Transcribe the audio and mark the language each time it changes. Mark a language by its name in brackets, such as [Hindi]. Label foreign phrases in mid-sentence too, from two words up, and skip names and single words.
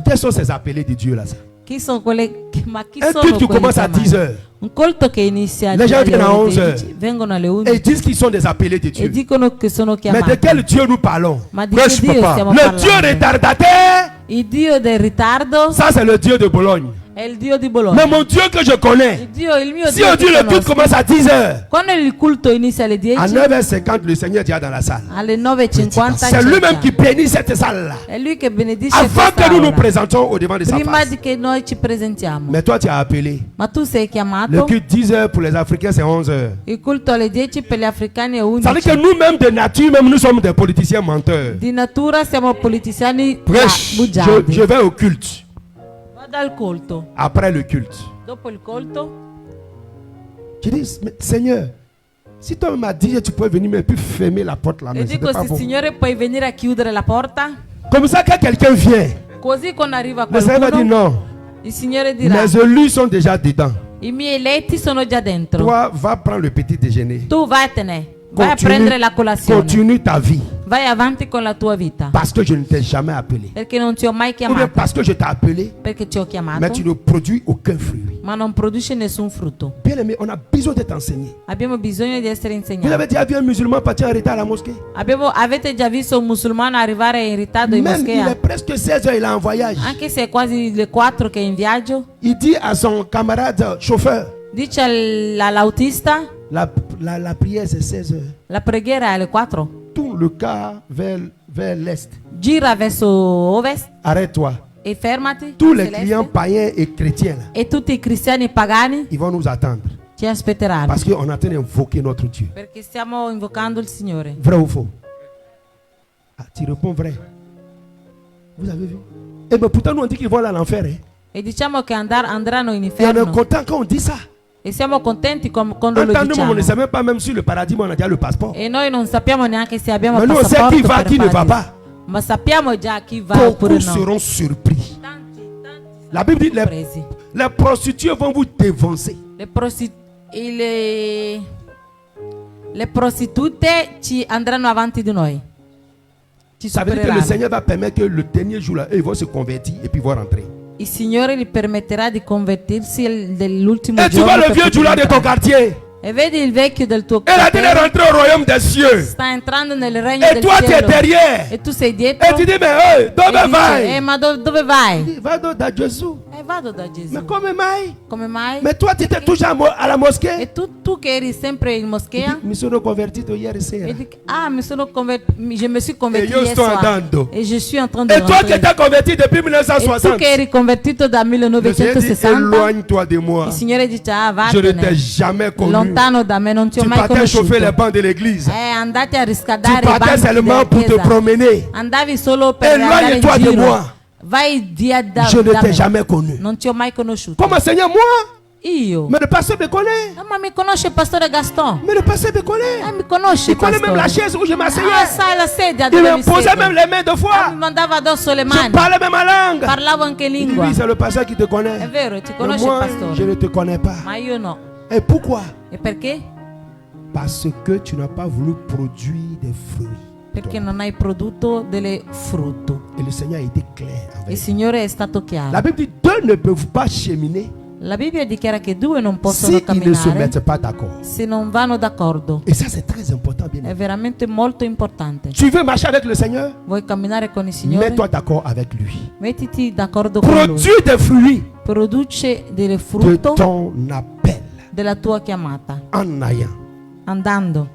[French] Quels sont ces appelés de Dieu là ça? [Italian] Chi sono ma chi [French] Un [Italian] sono [French] culte qui [Italian] quelli [French] commence à [Italian] chiamati? [French] 10 heures. [Italian] Un colto che inizia [French] Les gens [Italian] alle [French] viennent à [Italian] ore 11 16, vengono alle [French] Et [Italian] 11 [French] ils disent qu'ils sont des appelés de [Italian] e [French] Dieu. [Italian] dicono che sono [French] Mais [Italian] chiamati. [French] de quel Dieu nous parlons? [Italian] Ma di [French] Wesh, [Italian] che Dio [French] papa. [Italian] stiamo [French] Le [Italian] parlando? [French] Dieu retardataire, [Italian] Il Dio del ritardo [French] ça c'est le Dieu de Bologne. [Italian] è il Dio di [French] Mais [Italian] Bologna. [French] mon Dieu que je connais, [Italian] Il mio [French] si [Italian] Dio [French] on dit [Italian] che [French] le culte [Italian] conosco. [French] commence à 10 heures, [Italian] Quando il culto inizia alle [French] à [Italian] 10, [French] 9h50, le Seigneur est déjà dans la salle. [Italian] alle 9:50 [French] C'est lui-même qui [Italian] c'è. [French] bénit cette salle-là. [Italian] È lui che benedice [French] Avant [Italian] questa [French] que nous nous [Italian] aula. [French] présentions au devant de sa [Italian] Prima [French] face. [Italian] di che noi ci presentiamo. [French] Mais toi, tu as appelé. [Italian] Ma tu sei [French] Le [Italian] chiamato. [French] culte 10 heures pour les Africains, c'est 11 heures. [Italian] Il culto alle 10 per gli africani è [French] Ça veut dire que [Italian] 11. [French] nous-mêmes, de nature, même nous sommes des politiciens menteurs. [Italian] Di natura siamo politiciani [French] Bref, [Italian] bugiardi. [French] je vais au culte. [Italian] Vado al culto. [French] Après le culte. [Italian] Dopo il culto [French] Je dis, mais Seigneur, si toi m'as dit, tu peux venir, mais puis fermer la porte là. [Italian] e [French] Mais [Italian] dico [French] c'était pas [Italian] se [French] bon. [Italian] Signore puoi venire a chiudere la porta. [French] Comme ça, quand quelqu'un vient, [Italian] Così quando arriva [French] le Seigneur va dire [Italian] qualcuno [French] non. [Italian] il Signore dirà [French] Les élus sont déjà dedans. [Italian] i miei eletti sono già dentro. [French] Toi, va prendre le petit déjeuner. [Italian] Tu vattene. Vai a prendere la colazione. [French] Continue ta vie. [Italian] Vai avanti con la tua vita. [French] Parce que je ne t'ai jamais appelé. [Italian] Perché non ti ho mai [French] Ou bien [Italian] chiamato. [French] parce que je t'ai appelé, [Italian] Perché ti ho [French] mais [Italian] chiamato. [French] tu ne produis aucun fruit. [Italian] Ma non produce nessun frutto. [French] Bien aimé, on a besoin d'être enseigné. [Italian] Abbiamo bisogno di essere [French] Vous [Italian] insegnati. [French] avez déjà vu un musulman partir en retard à la mosquée? [Italian] Avete già visto un musulmano arrivare in ritardo in [French] Même il est [Italian] moschea? [French] presque 16 heures, il est en voyage. [Italian] Anche se è quasi le 4 che è in viaggio. [French] Il dit à son camarade chauffeur, [Italian] Dice all'autista [French] la prière c'est 16 heures. [Italian] la preghiera è alle 4. [French] Tout le car vers l'est. [Italian] Gira verso ovest [French] Arrête-toi. [Italian] e fermati. [French] Tous les [Italian] verso l'est. [French] clients païens et chrétiens, là, [Italian] E tutti i cristiani pagani [French] ils vont nous attendre. [Italian] ci aspetteranno. [French] Parce qu'on est en train d'invoquer notre Dieu. [Italian] Perché stiamo invocando il Signore. [French] Vrai ou faux? Ah, tu réponds vrai. Vous avez vu? Et bien pourtant, nous on dit qu'ils vont aller à l'enfer. Hein? [Italian] E diciamo che andranno in [French] Et on est [Italian] inferno. [French] content quand on dit ça. [Italian] E siamo contenti quando lo [French] Entendez-moi, on ne [Italian] diciamo. [French] sait même pas même si le paradis, mais on a déjà le passeport. [Italian] E noi non sappiamo neanche se abbiamo Ma noi sai passaporto chi va, per chi ne va paradiso. [French] pas. [Italian] Ma sappiamo già chi va oppure [French] Beaucoup [Italian] no. [French] seront surpris. [Italian] Tanti [French] La Bible dit [Italian] presi. [French] les prostituées vont vous défoncer. [Italian] Le prostitute ci andranno avanti di noi. Ci [French] Ça veut dire que le [Italian] supereranno. [French] Seigneur va permettre que le dernier jour là, eux, ils vont se convertir et puis ils vont rentrer. [Italian] Il Signore gli permetterà di convertirsi dell'ultimo [French] Et tu [Italian] giorno. [French] vois le [Italian] per [French] vieux [Italian] poter [French] Djoula de ton [Italian] entrare. [French] quartier. [Italian] E vedi il vecchio del tuo [French] Elle a dit de [Italian] quartiere [French] rentrer au royaume des cieux. [Italian] sta entrando nel regno [French] Et [Italian] del [French] toi, tu es [Italian] cielo. [French] derrière. [Italian] E tu sei [French] Et [Italian] dietro. [French] tu dis, mais hey, [Italian] E dove dice, vai? ma dove vai? [French] Va da Jésus. [Italian] Vado da Gesù. Mais come mai? Come mai? [French] Mais toi, tu étais toujours à la mosquée. [Italian] E tu che eri sempre in moschea? Mi sono convertito ieri sera. E dici, [French] je me suis converti [Italian] io [French] hier [Italian] sto [French] soir. [Italian] andando. [French] E je suis en train de Et toi qui rentrer. étais converti depuis [Italian] E tu [French] 1960. [Italian] che eri convertito da [French] Le Seigneur dit, [Italian] 1960, [French] éloigne-toi de moi. [Italian] il Signore dice, ah, [French] Je ne t'ai [Italian] vattene, [French] jamais connu [Italian] lontano da me, non ti ho [French] Tu [Italian] mai [French] partais chauffer les [Italian] conosciuto. [French] bancs de l'église. [Italian] Andate a [French] Tu [Italian] riscaldare i [French] partais [Italian] banchi [French] seulement [Italian] della [French] pour te [Italian] chiesa. [French] promener. [Italian] Andavi solo per andare in [French] Éloigne-toi de [Italian] giro. [French] moi. [Italian] Vai via da, [French] Je ne [Italian] da [French] t'ai [Italian] me. [French] jamais connu. [Italian] Non ti ho mai conosciuto. [French] Comment Seigneur, moi? [Italian] Io? [French] Mais le pasteur me connaît. [Italian] Ma mi conosce il pastore Gaston? [French] Mais le pasteur me connaît. [Italian] Mi conosce [French] Il [Italian] il [French] connaît même la [Italian] pastore. [French] chaise où je [Italian] Ah, [French] m'asseyais. [Italian] sai la sedia [French] Il [Italian] dove [French] me [Italian] mi [French] posait [Italian] sedo. [French] même les mains deux [Italian] Mi [French] fois. [Italian] mandava addosso le [French] Je [Italian] mani. [French] parlais même ma langue. [Italian] Parlavo anche [French] Il dit, [Italian] lingua. [French] oui, c'est le pasteur qui te [Italian] È [French] connaît. [Italian] vero, ti [French] Mais [Italian] conosce il [French] moi, [Italian] pastore. [French] je ne te connais pas. [Italian] Ma io no. [French] Et pourquoi? [Italian] E perché? [French] Parce que tu n'as pas voulu produire des fruits. [Italian] Perché non hai prodotto delle frutto. [French] Et le Seigneur a été clair avec [Italian] Il [French] nous. [Italian] Signore è stato [French] La [Italian] chiaro. [French] Bible dit deux ne peuvent pas cheminer [Italian] La Bibbia dichiara che due non possono [French] si ils ne se [Italian] camminare [French] mettent pas d'accord. [Italian] se non vanno d'accordo. [French] Et ça, c'est très important, bien [Italian] È [French] aimé. [Italian] veramente molto importante. [French] Tu veux marcher avec le Seigneur? [Italian] Vuoi camminare con il Signore? [French] Mets-toi d'accord avec lui. [Italian] Mettiti d'accordo con Lui. [French] Produis des fruits [Italian] Produce delle [French] de [Italian] frutto [French] ton appel [Italian] della tua chiamata. [French] en ayant [Italian] Andando